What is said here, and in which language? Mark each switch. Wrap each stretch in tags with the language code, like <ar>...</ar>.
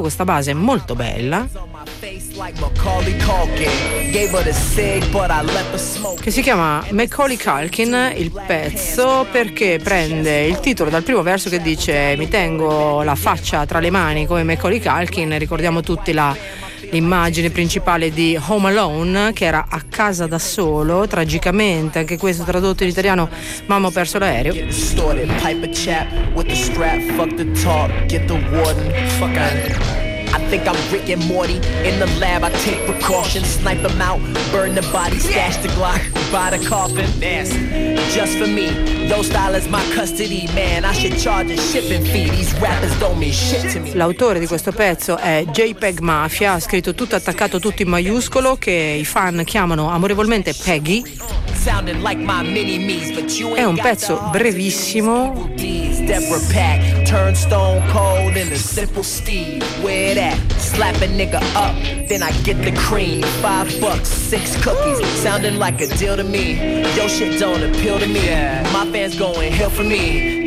<it>Questa base è molto bella, che si chiama Macaulay Culkin il pezzo, perché prende il titolo dal primo verso che dice: mi tengo la faccia tra le mani come Macaulay Culkin. Ricordiamo tutti l'immagine principale di Home Alone, che era a casa da solo, tragicamente, anche questo tradotto in italiano: mamma ho perso l'aereo.</it> <en>I think I'm Rick and Morty in the lab. I take precautions, snipe them out, burn the body, stash the Glock by the coffin. That's just for me. Your style is my custody, man. I should charge a shipping fee. These rappers don't mean shit to me.</en> <it>L'autore di questo pezzo è JPEG Mafia, ha scritto tutto attaccato, tutto in maiuscolo, che i fan chiamano amorevolmente Peggy. È un pezzo brevissimo.</it> <en>Deborah Pack turned stone cold in a simple steed. Where that? Slap a nigga up, then I get the cream. $5, six cookies, sounding like a deal to me. Yo shit don't appeal to me. My fans going hell for me.</en>